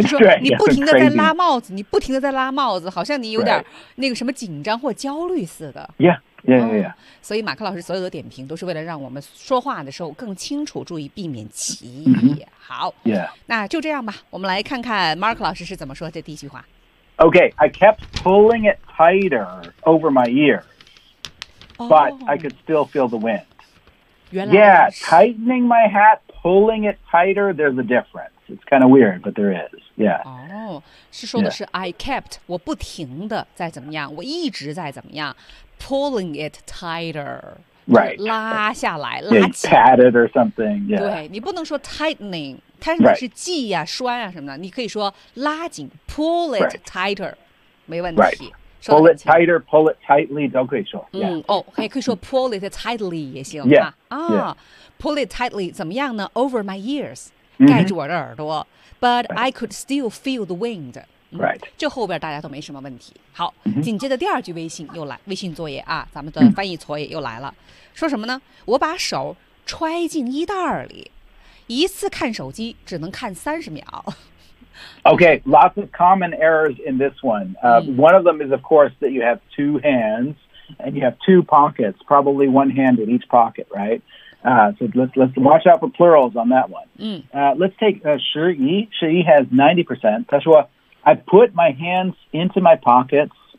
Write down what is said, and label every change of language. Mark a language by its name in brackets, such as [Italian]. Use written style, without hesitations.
[Chinese] 就说你不停的在拉帽子，你不停的在拉帽子，好像你有点那个什么紧张或焦虑似的。 [English] Yeah. Yeah, yeah, yeah.、 [Chinese] Oh, 所以马克老师所有的点评都是为了让我们说话的时候更清楚，注意避免歧义。 [English] Mm-hmm. [Chinese] 好 [English] ，Yeah， [Chinese] 那就这样吧。我们来看看 Mark 老师是怎么说这第一句话。 [English] Okay, I kept pulling it tighter over my ears, but、 oh, I could still feel the wind. [Chinese] 原来 [English] Yeah, tightening my hat, pulling it tighter. There's a difference. It's kind of weird, but there is. Yeah. [Chinese] 哦、oh, ，是说的是、yeah. [English] I kept [Chinese] 我不停的在怎么样，我一直在怎么样。 [English] Pulling it tighter, right? [Chinese] 拉下来， [English] yeah, [Chinese] 拉起来 [English] pat it or something. Yeah. [Chinese] 对，你不能说 [English] tightening, tightening [Chinese] 是系呀、啊、拴啊什么的。你可以说拉紧 ， [English] pull it tighter, [Chinese] 没问题。 [English] Right. Pull it tighter, pull it tightly [Chinese] 都可以说。 [English] Yeah. [Chinese] 嗯，哦，还可以说 [English] pull it tightly [Chinese] 也行啊。 [English] Yeah. 啊 yeah. Pull it tightly [Chinese] 怎么样呢 [English] ？Over my ears,、 mm-hmm. [Chinese] 盖住我的耳朵。 [English] But、right. I could still feel the wind. Right. [Chinese] 这后边大家都没什么问题。好、 [English] mm-hmm. [Chinese] 紧接着第二句微信又来微信作业啊咱们的翻译作业又来了。 [English] Mm-hmm. [Chinese] 说什么呢我把手揣进衣袋里。一次看手机只能看三十秒。 [English] Okay, lots of common errors in this one.、One of them is, of course, that you have two hands and you have two pockets, probably one hand in each pocket, right? So let's watch out for plurals on that one.、Let's take Shi Yi. Shi Yi has 90%. [Chinese] 他说 [English] I put my hands into my pockets.